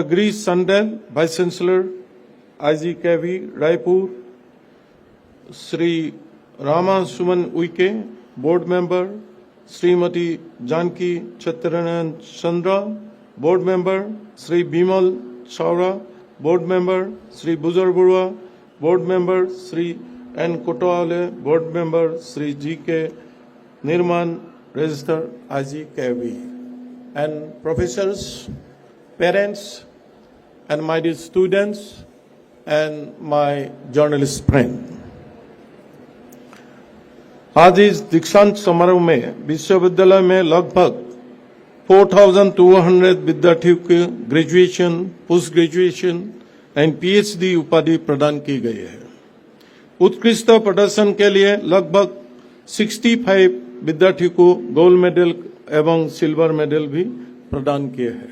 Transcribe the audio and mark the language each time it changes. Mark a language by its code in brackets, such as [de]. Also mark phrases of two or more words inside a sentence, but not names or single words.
[en] Girish Sandel, Vice Chancellor, IGKV, Raipur, Sri Rama Suman Uike, Board Member, Srimati Janki Chattaranan Chandra, Board Member, Sri Bimal Chaura, Board Member, Sri Buzar Burwa, Board Member, Sri N. Kotoale, Board Member, Sri G.K. Nirman, Register IGKV, and professors, parents, and my dear students, and my journalist friend. [hi] आज इस दीक्षांत समारोह में विश्वविद्यालय में लगभग 4,200 विद्यार्थियों को [en] graduation, post graduation and PhD [hi] उपाधि प्रदान की गई है। उत्कृष्ट प्रदर्शन के लिए लगभग 65 विद्यार्थियों को [en] gold medal [hi] एवं [en] silver medal [hi] भी प्रदान किए हैं।